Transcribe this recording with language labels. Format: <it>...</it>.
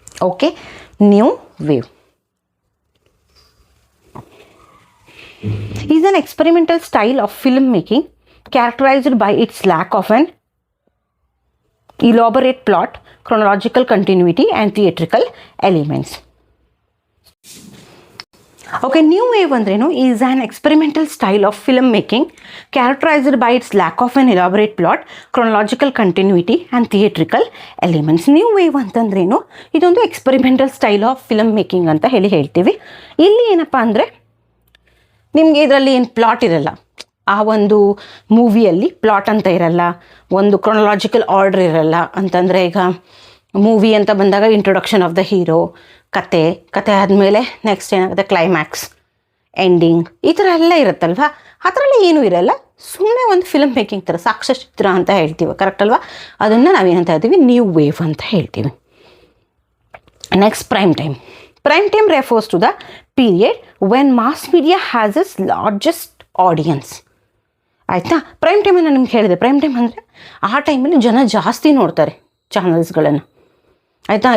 <en>Okay, new wave is an experimental style of filmmaking characterized by its lack of an elaborate plot, chronological continuity and theatrical elements. Okay, new wave</en> <kn>andrenu</kn> <en>is an experimental style of filmmaking characterized by its lack of an elaborate plot, chronological continuity and theatrical elements.</en> <kn>New wave ಅಂತಂದ್ರೇನು, ಇದೊಂದು experimental style of film making ಅಂತ ಹೇಳ್ತೀವಿ. ಇಲ್ಲಿ ಏನಪ್ಪ ಅಂದರೆ ನಿಮಗೆ ಇದರಲ್ಲಿ ಏನು ಪ್ಲಾಟ್ ಇರಲ್ಲ, ಆ ಒಂದು ಮೂವಿಯಲ್ಲಿ ಪ್ಲಾಟ್ ಅಂತ ಇರಲ್ಲ, ಒಂದು ಕ್ರೊನಲಾಜಿಕಲ್ ಆರ್ಡರ್ ಇರಲ್ಲ. ಅಂತಂದರೆ ಈಗ ಮೂವಿ ಅಂತ ಬಂದಾಗ ಇಂಟ್ರೊಡಕ್ಷನ್ ಆಫ್ ದ ಹೀರೋ, ಕತೆ ಆದಮೇಲೆ ನೆಕ್ಸ್ಟ್ ಏನಾಗುತ್ತೆ ಕ್ಲೈಮ್ಯಾಕ್ಸ್, ಎಂಡಿಂಗ್, ಈ ಥರ ಎಲ್ಲ ಇರುತ್ತಲ್ವ. ಆ ಥರ ಎಲ್ಲ ಏನೂ ಇರಲ್ಲ, ಸುಮ್ಮನೆ ಒಂದು ಫಿಲ್ಮ್ ಮೇಕಿಂಗ್ ಥರ ಸಾಕ್ಷ್ಯಚಿತ್ರ ಅಂತ ಹೇಳ್ತೀವಿ, ಕರೆಕ್ಟ್ ಅಲ್ವಾ? ಅದನ್ನು ನಾವೇನಂತ ಹೇಳ್ತೀವಿ, ನ್ಯೂ ವೇವ್ ಅಂತ ಹೇಳ್ತೀವಿ. Next, prime time.</kn> <en>Prime time refers to the period when mass media has its largest audience.</en> <kn>ಆಯಿತಾ, ಪ್ರೈಮ್ ಟೈಮನ್ನು ನಿಮ್ಗೆ ಹೇಳಿದೆ. ಪ್ರೈಮ್ ಟೈಮ್ ಅಂದರೆ ಆ ಟೈಮಲ್ಲಿ ಜನ ಜಾಸ್ತಿ ನೋಡ್ತಾರೆ ಚಾನಲ್ಸ್ಗಳನ್ನು, ಆಯಿತಾ.</kn>